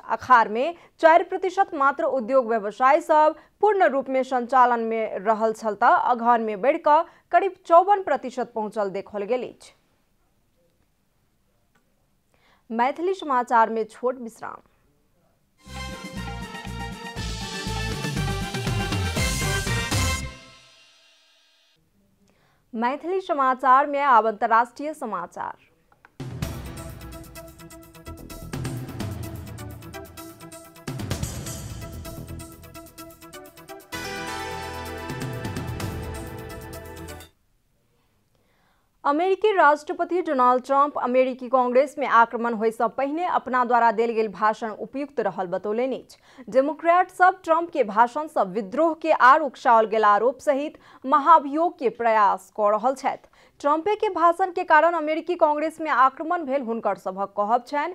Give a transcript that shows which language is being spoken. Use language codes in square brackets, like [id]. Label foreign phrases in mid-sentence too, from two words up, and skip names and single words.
[mai] अखाड़ में 4% मात्र उद्योग व्यवसाय सब पूर्ण रूप में संचालन में रहल छल त अगहन में बढ़ कर करीब 54% पहुंचल देखल गेल अछि। मैथिली समाचार में छोट विश्राम। मैथिली समाचार में अब अंतर्राष्ट्रीय समाचार। अमेरिकी राष्ट्रपति डोनाल्ड ट्रंप अमेरिकी कांग्रेस में आक्रमण होय से पहले अपना द्वारा देल गेल भाषण उपयुक्त रहल बतौलनि अछि। डेमोक्रेट सब ट्रंप के भाषण से विद्रोह के आर उकसाओल गेल आरोप सहित महाभियोग के प्रयास कऽ रहल छथि। ट्रंपे के भाषण के कारण अमेरिकी कांग्रेस में आक्रमण भेल हुनकर सभक कहब छनि।